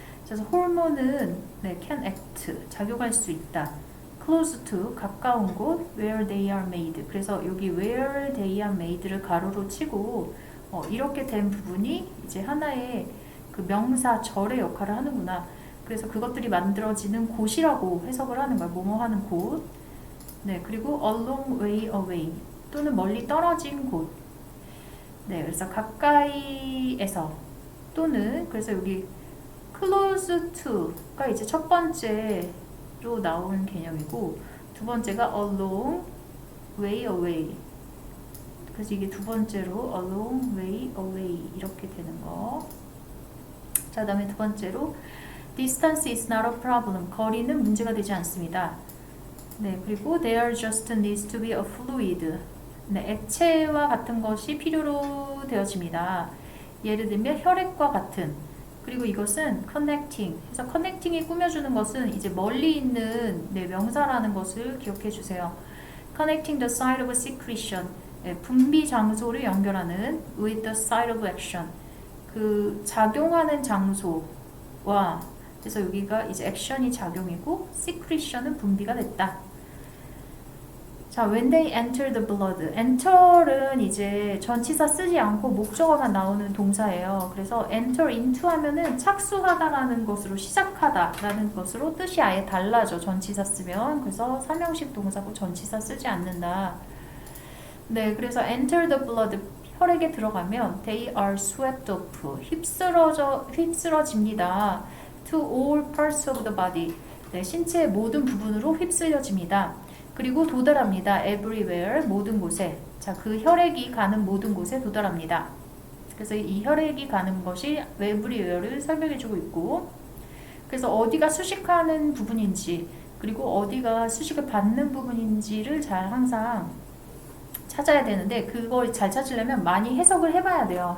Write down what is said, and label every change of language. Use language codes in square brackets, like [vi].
[ko] 그래서 호르몬은 네, [en] can act, [ko] 작용할 수 있다. [en] close to, [ko] 가까운 곳, [en] where they are made. [ko] 그래서 여기 [en] where they are made [ko] 를 가로로 치고 이렇게 된 부분이 이제 하나의 그 명사 절의 역할을 하는구나. 그래서 그것들이 만들어지는 곳이라고 해석을 하는 거야. 뭐뭐 하는 곳. 네, 그리고 [en] a long way away [ko] 또는 멀리 떨어진 곳. 네, 그래서 가까이에서 또는 그래서 여기 [en] close to [ko] 가 이제 첫 번째로 나오는 개념이고 두 번째가 [en] a long way away. [ko] 그래서 이게 두 번째로 [en] a long way away [ko] 이렇게 되는 거. 자, 그다음에 두 번째로 [en] distance is not a problem. [ko] 거리는 문제가 되지 않습니다. 네, 그리고 [en] there just needs to be a fluid. [ko] 네, 액체와 같은 것이 필요로 되어집니다. 예를 들면 혈액과 같은. 그리고 이것은 connecting. 그래서 connecting이 꾸며주는 것은 이제 멀리 있는 네, 명사라는 것을 기억해 주세요. [en] connecting the site of secretion. [ko] 네, 분비 장소를 연결하는 [en] with the site of action. [ko] 그 작용하는 장소와 그래서 여기가 이제 action이 작용이고 secretion은 분비가 됐다. [en] 자, when they enter the blood. [ko] enter는 이제 전치사 쓰지 않고 목적어만 나오는 동사예요. 그래서 enter into 하면은 착수하다라는 것으로 시작하다라는 것으로 뜻이 아예 달라져. 전치사 쓰면. 그래서 삼형식 동사고 전치사 쓰지 않는다. 네, 그래서 [en] enter the blood. [ko] 혈액에 들어가면 [en] they are swept off. [ko] 휩쓸어집니다. [en] to all parts of the body. [ko] 네, 신체의 모든 부분으로 휩쓸려집니다. 그리고 도달합니다. everywhere, 모든 곳에. 자, 그 혈액이 가는 모든 곳에 도달합니다. 그래서 이 혈액이 가는 것이 everywhere를 설명해주고 있고, 그래서 어디가 수식하는 부분인지, 그리고 어디가 수식을 받는 부분인지를 잘 항상 찾아야 되는데, 그걸 잘 찾으려면 많이 해석을 해봐야 돼요.